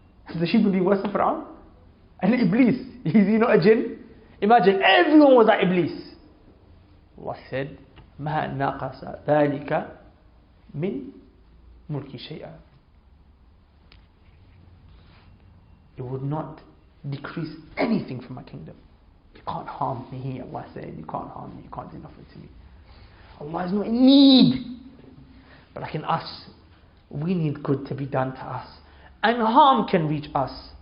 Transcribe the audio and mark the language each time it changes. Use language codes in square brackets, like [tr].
[en] Is the human being worse than Fir'aun? And Iblis, is he not a jinn? Imagine everyone was like Iblis. Allah said, [ar] مَا نَقَصَ ذَلِكَ مِنْ مُلْكِ شَيْئًا. [en] It would not decrease anything from my kingdom. You can't harm me, Allah said. You can't harm me, you can't do nothing to me. Allah is not in need. But like in us, we need good to be done to us, and harm can reach us.